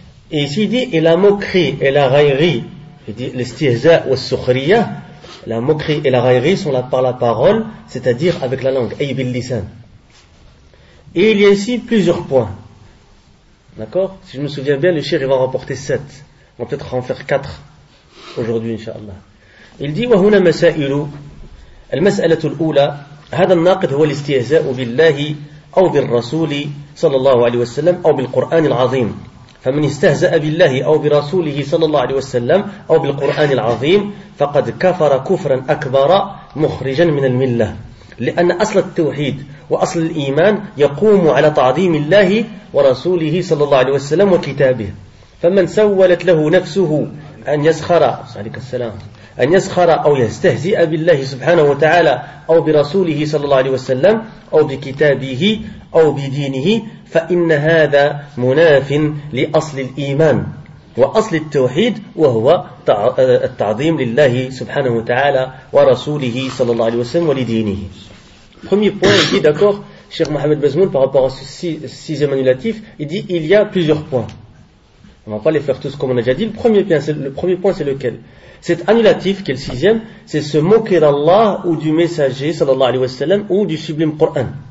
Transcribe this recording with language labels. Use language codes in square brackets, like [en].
[fr] Et ici il dit, et la moquerie et la raillerie, il dit [ar] l'istihza wa sukhriya, [fr] la moquerie et la raillerie sont là par la parole, c'est-à-dire avec la langue, [ar] ay bil lisan. [fr] Et il y a ici plusieurs points. D'accord? Si je me souviens bien, le shir va rapporter 7. On va peut-être en faire 4 aujourd'hui, inshallah. Il dit, [ar] وهنا مسائل. المسألة الأولى، هذا الناقد هو الاستهزاء بالله أو بالرسول صلى الله عليه وسلم أو بالقرآن العظيم. فمن استهزأ بالله أو برسوله صلى الله عليه وسلم أو بالقرآن العظيم فقد كفر كفرا أكبر مخرجا من الملة. لأن أصل التوحيد وأصل الإيمان يقوم على تعظيم الله ورسوله صلى الله عليه وسلم وكتابه. فمن سولت له نفسه أن يسخر، عليك السلام، أن يسخر أو يستهزئ بالله سبحانه وتعالى أو برسوله صلى الله عليه وسلم أو بكتابه أو بدينه، فإن هذا مناف لأصل الإيمان وأصل التوحيد، وهو التعظيم لله سبحانه وتعالى ورسوله صلى الله عليه وسلم ولدينه. [fr] Premier point, il dit d'accord, Cheikh Mohamed Bazmoun, par rapport à ce sixième annulatif, il dit il y a plusieurs points. On ne va pas les faire tous comme on a déjà dit. Le premier point, c'est lequel? Cet annulatif, qui est le sixième, c'est se moquer d'Allah ou du messager, sallallahu alayhi wa sallam, ou du sublime Qur'an.